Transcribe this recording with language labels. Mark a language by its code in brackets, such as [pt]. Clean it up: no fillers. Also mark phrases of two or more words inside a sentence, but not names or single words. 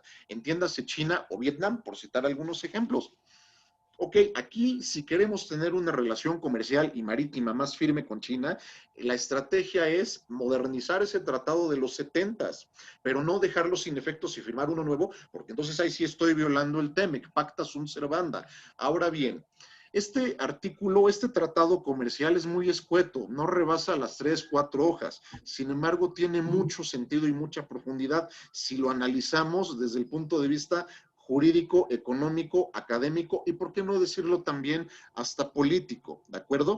[es] Entiéndase China o Vietnam, por citar algunos ejemplos. Ok, aquí si queremos tener una relación comercial y marítima más firme con China, la estrategia es modernizar ese tratado de los 70s, pero no dejarlo sin efectos y firmar uno nuevo, porque entonces ahí sí estoy violando el TEMEC, [la] pacta sunt servanda. [es] Ahora bien, este artículo, este tratado comercial es muy escueto, no rebasa las 3, 4 hojas, sin embargo tiene mucho sentido y mucha profundidad si lo analizamos desde el punto de vista jurídico, económico, académico y, por qué no decirlo también, hasta político, ¿de acuerdo?